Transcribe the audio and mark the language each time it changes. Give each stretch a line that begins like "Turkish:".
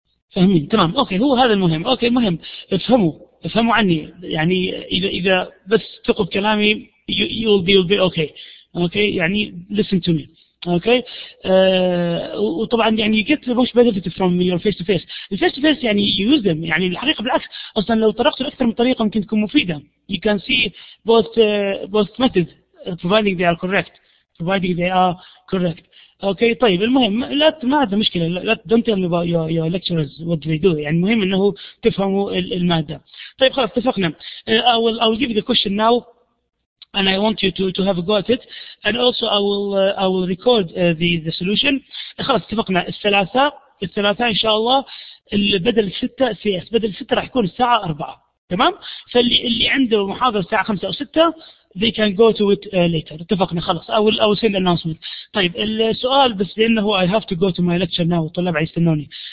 Arabic: فاهمين؟ تمام أوكي. هو هذا المهم. أوكي المهم افهموا عني يعني. إذا بس تقوا بكلامي
English: you'll be okay.
Arabic: أوكي يعني
English: listen to me.
Arabic: اوكي. وطبعا يعني
English: get the most benefit from your face to face.
Arabic: الفيس تو فيس يعني
English: use them
Arabic: يعني الحقيقه بالعكس. اصلا لو طرقتوا لاكثر من طريقه ممكن تكون مفيده.
English: You can see both methods providing they are correct.
Arabic: اوكي طيب المهم ما هذا مشكله. لا
English: don't tell me about your lecturers what they do.
Arabic: يعني المهم انه تفهموا الماده. طيب خلاص اتفقنا.
English: I will give you the question now and I want you to have a go at it, and also I will record the solution.
Arabic: خلاص اتفقنا. الثلاثاء ان شاء الله بدل 6 CS بدل 6 راح يكون الساعة 4. تمام؟ فاللي عنده محاضرة الساعة 5 أو 6
English: they can go to it later.
Arabic: اتفقنا خلاص.
English: I will send announcement.
Arabic: طيب السؤال بس لأنه
English: I have to go to my lecture now
Arabic: والطلاب يستنوني.